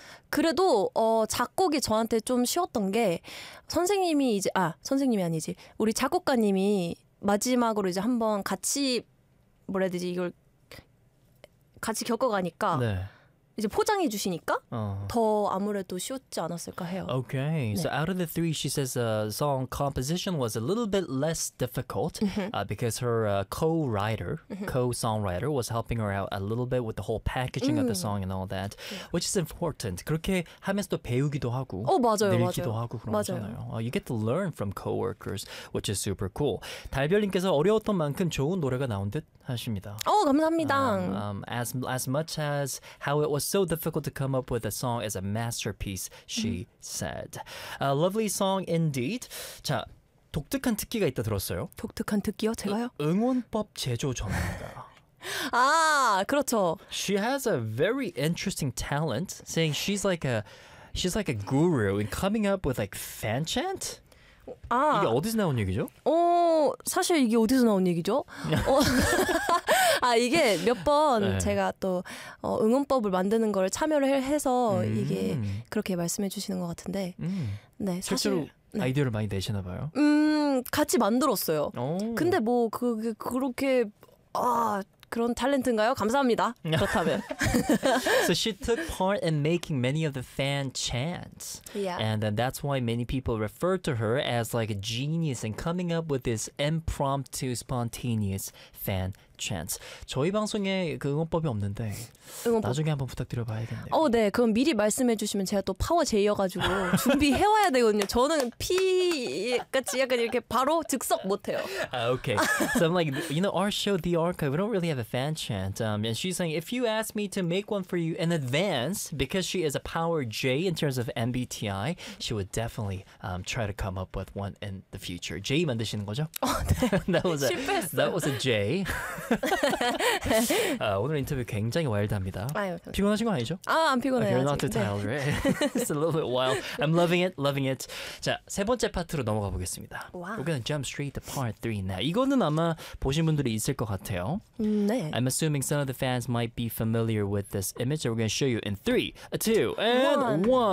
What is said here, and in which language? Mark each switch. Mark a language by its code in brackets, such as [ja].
[ko] 그래도 작곡이 저한테 좀 쉬웠던 게 선생님이 이제 아 선생님이 아니지 우리 작곡가님이 마지막으로 이제 한번 같이 뭐라 해야 되지 이걸 같이 겪어가니까 네. 이제 포장해 주시니까 더 아무래도 쉬웠지 않았을까 해요. Okay, 네. [en] so out of the three, she says the song composition was a little bit less difficult because her co-writer, co-songwriter was helping her out a little bit with the whole packaging of the song and all that, which is important. [ko] 그렇게 하면서 또 배우기도 하고 맞아요, 늘기도 맞아요. 하고 그런 맞아요. 거잖아요. [en] You get to learn from co-workers, which is super cool. [ko] 달별님께서 어려웠던 만큼 좋은 노래가 나온 듯 하십니다. 오, 감사합니다. [en] As much as how it was so difficult to come up with a song as a masterpiece, she said. A lovely song indeed. [ko] 자, 독특한 특기가 있다 들었어요. 독특한 특기요? 제가요? 응원법 제조 전문가. 아, 그렇죠. [en] She has a very interesting talent, saying she's like a guru in coming up with like fan chant? [ko] 아, 이게 어디서 나온 얘기죠? 사실 이게 어디서 나온 얘기죠? 아 이게 몇 번 네. 제가 또 응원법을 만드는 걸 참여를 해서 이게 그렇게 말씀해 주시는 것 같은데 네 사실 네. 아이디어를 많이 내시나 봐요. 같이 만들었어요. 오. 근데 뭐 그게 그렇게 아 그런 탤런트인가요? 감사합니다. 그렇다면. [en] So she took part in making many of the fan chants. Yeah. And then that's why many people refer to her as like a genius in coming up with this impromptu spontaneous fan chants. [ko] 저희 방송에 그 응원법이 없는데 응원법. 나중에 한번 부탁드려봐야겠네요. 어, 네. 그럼 미리 말씀해 주시면 제가 또 파워 제이여가지고 준비해와야 되거든요. 저는 피같이 약간 이렇게 바로 즉석 못해요. [en] Okay. So I'm like, you know, our show, The Archive, we don't really have a fan chant. And she's saying, if you ask me to make one for you in advance, because she is a power J in terms of MBTI, she would definitely try to come up with one in the future. [ko] J 만드시는 거죠? 어, 네. [en] That was a, [ko] 실패했어요. [en] That was a J. [ko] 오늘 인터뷰 굉장히 와일드합니다. 피곤하신 거 아니죠? 아, 안 피곤해요. [en] You're not too tired, right? It's a little bit wild. I'm loving it, loving it. [ko] 자, 세 번째 파트로 넘어가 보겠습니다. [en] Wow. We're gonna jump straight to part three now. [ko] 이거는 아마 보신 분들이 있을 것 같아요. 네. [en] I'm assuming some of the fans might be familiar with this image that we're gonna show you in 3, 2, and 1.